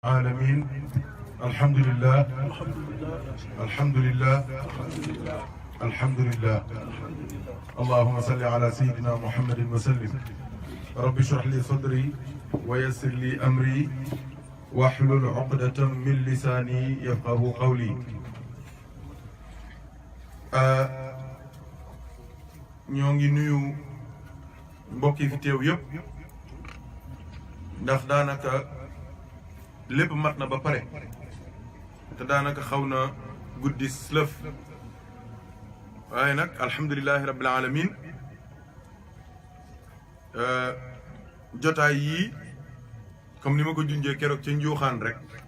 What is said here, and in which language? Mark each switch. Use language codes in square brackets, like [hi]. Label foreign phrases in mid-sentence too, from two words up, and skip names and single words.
[ar] العالمين الحمد لله الحمد لله الحمد لله اللهم صل على سيدنا محمد وسلم رب اشرح لي صدري ويسر لي أمري واحلل عقدة من لساني يفقه قولي [wo] ñoo ngi nuyu mbokk yi fi teew yëpp ndax daanaka lépp mat na ba pare te daanaka xaw na guddi lëf waaye nag [ar] الحمد لله رب العالمين [wo] jotaay yii comme ni ma ko junjee keroog ca njuuxaan rek